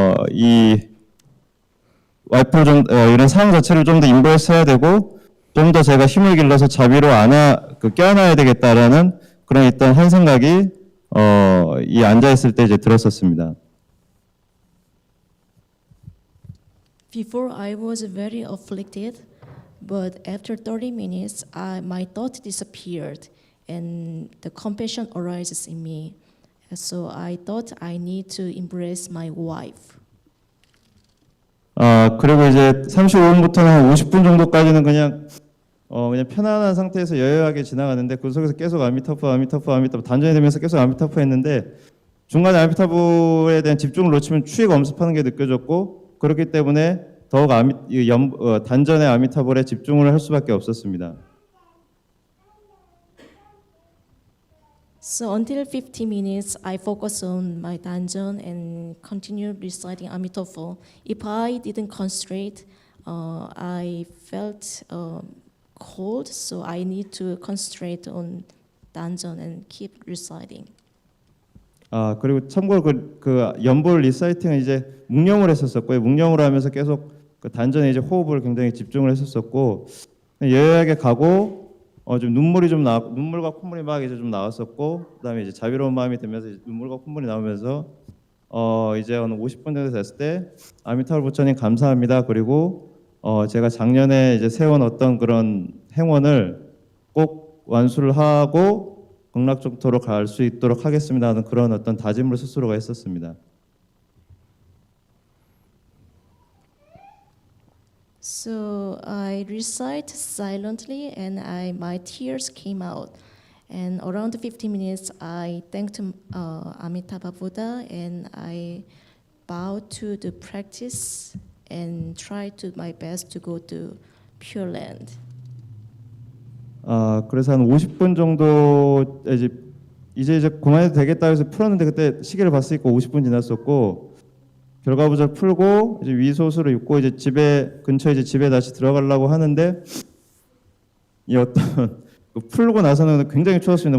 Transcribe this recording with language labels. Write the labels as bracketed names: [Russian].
[Korean] 이 와이프를 이런 상황 자체를 좀 더 인보해서 해야 되고 좀 더 제가 힘을 길러서 자비로 껴안아야 되겠다라는 그런 일단 한 생각이 이 앉아 있을 때 이제 들었었습니다. [English] Before I was very afflicted, but after 30 minutes, my thought disappeared, and the compassion arises in me. So I thought I need to embrace my wife. [Korean] 그리고 이제 35분부터는 한 50분 정도까지는 그냥 편안한 상태에서 여유하게 지나가는데 그 속에서 계속 아미타푸 단전이 되면서 계속 아미타푸 했는데 중간에 아미타푸에 대한 집중을 놓치면 추위가 엄습하는 게 느껴졌고 그렇기 때문에 더욱 단전의 아미타불에 집중을 할 수밖에 없었습니다. [English] So until 50 minutes, I focus on my danjan and continue reciting Emitofuo. If I didn't concentrate, I felt cold, so I need to concentrate on danjan and keep reciting. [Korean] 그리고 참고로 그 연볼 리사이팅은 이제 묵념을 했었었고요. 묵념을 하면서 계속 그 단전에 이제 호흡을 굉장히 집중을 했었었고 여유하게 가고 좀 눈물과 콧물이 막 이제 좀 나왔었고 그다음에 이제 자비로운 마음이 들면서 이제 눈물과 콧물이 나오면서 이제 한 50분 정도 됐을 때 아미타불 부처님 감사합니다. 그리고 제가 작년에 이제 세운 어떤 그런 행원을 꼭 완수를 하고 극락정토로 갈 수 있도록 하겠습니다 하는 그런 어떤 다짐을 스스로가 했었습니다. [English] So I recite silently, and my tears came out. And around 15 minutes, I thanked Amitabha Buddha, and I bowed to the practice and tried to my best to go to Pure Land. [Korean] 그래서 한 50분 정도 이제 그만해도 되겠다 해서 풀었는데 그때 시계를 봤으니까 50분 지났었고 결과부절 풀고 이제 위소수를 입고 이제 근처에 집에 다시 들어가려고 하는데 이 어떤 풀고 나서는 굉장히 추웠습니다.